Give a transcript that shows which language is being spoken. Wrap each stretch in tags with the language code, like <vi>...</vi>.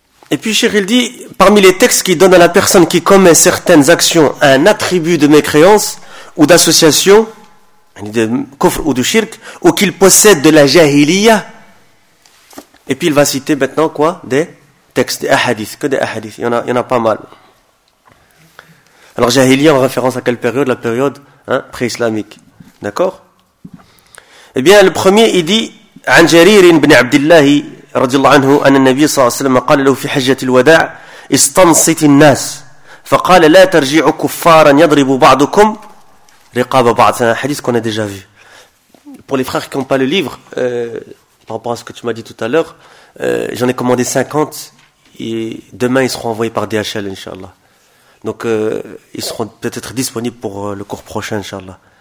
<fr>Et puis, Cheikh, il dit, parmi les textes qui donnent à la personne qui commet certaines actions un attribut de mécréance ou d'association, de kufr ou de shirk, ou qu'il possède de la jahiliya. Et puis il va citer maintenant quoi? Des textes, des ahadiths. Que des ahadiths, il y en a pas mal. Alors jahiliya en référence à quelle période? La période hein, pré-islamique. D'accord? Eh bien, le premier, il dit,</fr> <ar>عن جرير بن عبد الله رضي الله عنه أن النبي صلى الله عليه وسلم قال له في حجة الوداع استنصت الناس فقال لا ترجعوا كفارا يضرب بعضكم رقاب بعض.</ar> <fr>C'est un hadith qu'on a déjà vu. Pour les frères qui n'ont pas le livre, par rapport à ce que tu m'as dit tout à l'heure, j'en ai commandé 50 et demain ils seront envoyés par DHL, inshallah. Donc ils seront peut-être disponibles pour le cours prochain, inshallah.</fr>